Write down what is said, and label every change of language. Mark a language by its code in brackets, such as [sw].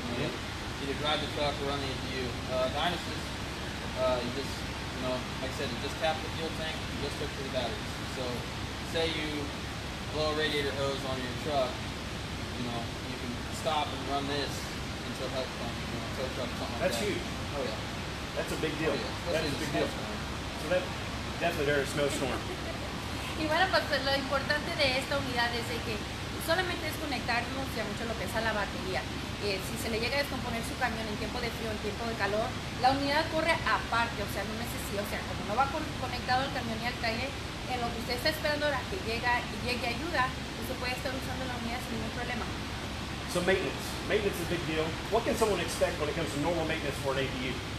[en] You know, either drive the truck or run the APU. Dynasis, you just, you know, like I said, you just tap the fuel tank, you just hook to the batteries. So, say you blow a radiator hose on your truck, you know, you can stop and run this until help comes, you know, tow truck, something like That's that. huge. Oh yeah. That's a big deal. Oh, yeah. That is a big deal. So that definitely there is snowstorm. [es] Y bueno, pues lo importante de esta unidad es de que solamente es conectarnos ya mucho lo que es a la batería. Si se le llega a descomponer su camión en tiempo de frío, en tiempo de calor, la unidad corre aparte, o sea, no necesita, o sea, como no va conectado al camión y al trailer, en lo que usted está esperando a que llegue ayuda, usted puede estar usando la unidad sin ningún problema. [en] So maintenance is a big deal. What can someone expect when it comes to normal maintenance for an APU?